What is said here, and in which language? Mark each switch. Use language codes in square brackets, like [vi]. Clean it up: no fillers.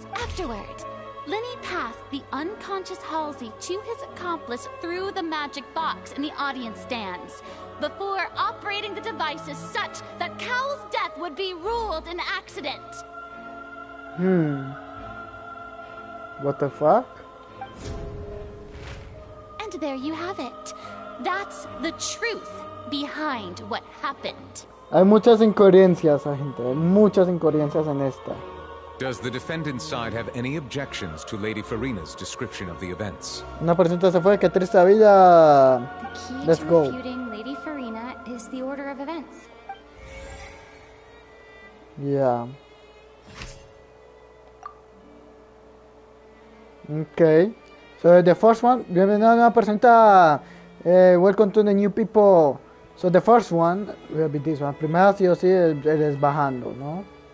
[en] Afterward, Linney passed the unconscious Halsey to his accomplice through the magic box in the audience stands, before operating the devices such that Cowell's death would be ruled an accident. What the fuck? And there you have it. That's the truth behind what happened. [es] Hay muchas incoherencias, gente. Hay muchas incoherencias en esta. [en] Does the defendant's side have any objections to Lady Farina's description of the events? [es] Una persona se fue, qué triste vida. [en] The key Let's to go. refuting Lady Farina is the order of events. Yeah. Okay. So the first one, [es] bienvenida a una persona. [en] Welcome to the new people. So the first one will be this one. [es] Primero sí o sí es bajando, ¿no?